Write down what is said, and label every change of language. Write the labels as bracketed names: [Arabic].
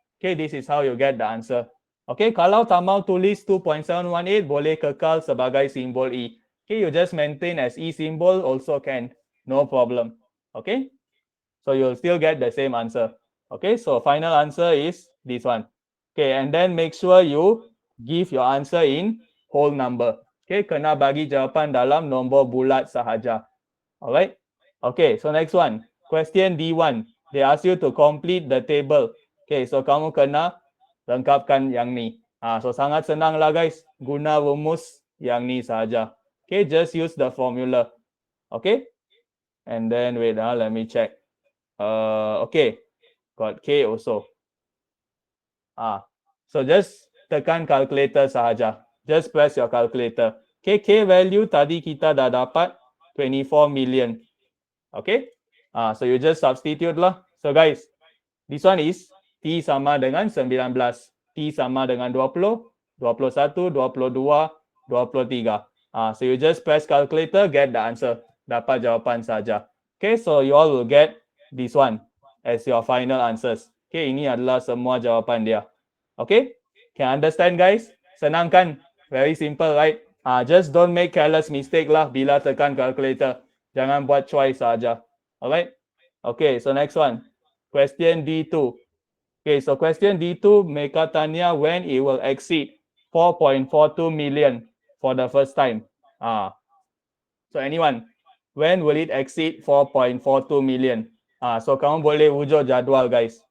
[English] Okay, this is how you get the answer. Okay, [Malay] kalau tak mau tulis 2.718, boleh kekal sebagai simbol E. [English] Okay, you just maintain as E symbol also can. No problem. Okay, so you'll still get the same answer. Okay, so final answer is this one. Okay, and then make sure you give your answer in whole number. [Malay] Okay, kena bagi jawapan dalam nombor bulat sahaja. [English] Alright. Okay, so next one. Question D1. They ask you to complete the table. [Malay] Okay, so kamu kena lengkapkan yang ni. So sangat senang lah guys. Guna rumus yang ni saja. [English] Okay, just use the formula. Okay. And then wait, let me check. Okay, got K also. So just [Malay] tekan calculator sahaja. [English] Just press your calculator. [Malay] Okay, K value tadi kita dah dapat 24 million. Okay. [English] So you just substitute lah. So guys, this one is T [Malay] sama dengan [English] 19. [Malay] T sama dengan 20, 21, 22, 23. [English] So you just press calculator, get the answer. [Malay] Dapat jawapan saja. [English] Okay, so you all will get this one as your final answers. [Malay] Okay, ini adalah semua jawapan dia. [English] Okay, can understand guys? [Malay] Senang kan? [English] Very simple, right? Just don't make careless mistake lah [Malay] bila tekan calculator. Jangan buat choice saja. [English] Alright? Okay, so next one. Question D2. Okay, so question D2, [Malay] mereka tanya [English] when it will exceed 4.42 million for the first time. So anyone, when will it exceed 4.42 million? [Malay] So kamu boleh wujud jadual guys.